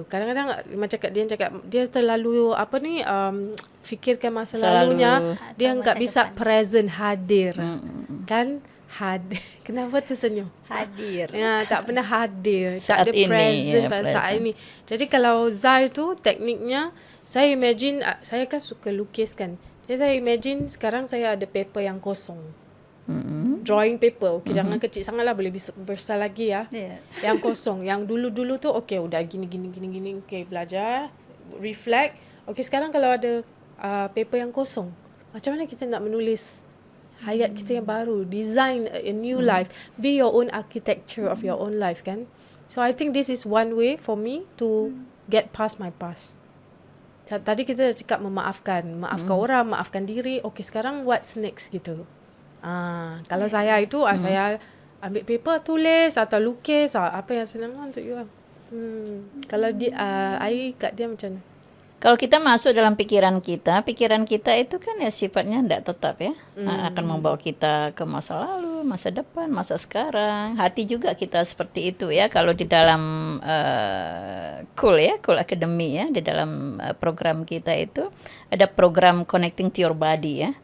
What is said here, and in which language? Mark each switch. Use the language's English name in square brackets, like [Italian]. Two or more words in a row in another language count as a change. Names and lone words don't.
[Malay] Kadang-kadang macam dia terlalu fikirkan masa lalunya, dia enggak bisa present, hadir. Kan? Kenapa tu senyum? Hadir. Ya, tak pernah hadir. Saat tak ada ini, present ya, pada saat present. ini. Jadi kalau Zai tu tekniknya, saya imagine, saya kan suka lukis kan. Jadi saya imagine sekarang saya ada paper yang kosong. [English] Drawing paper. [Malay] Okay, jangan kecil sangat lah, boleh besar lagi ya. Yang kosong. Yang dulu-dulu tu okay, udah gini. Okay, belajar, reflect. Okay, sekarang kalau ada paper yang kosong, macam mana kita nak menulis hayat kita yang baru, [English] design a new life, be your own architecture of your own life kan. So I think this is one way for me to get past my past. [Malay] Tadi kita dah cakap maafkan orang, maafkan diri. Okay, sekarang [English] what's next [Malay] gitu. Kalau saya itu saya ambil paper, tulis atau lukis, apa yang senang untuk you. Kalau I kat dia macam mana? [Indonesian] Kalau kita masuk dalam pikiran kita itu kan ya sifatnya tidak tetap ya. Akan membawa kita ke masa lalu, masa depan, masa sekarang. Hati juga kita seperti itu ya. Kalau di dalam Cool Academy ya, di dalam program kita itu ada program Connecting to Your Body ya.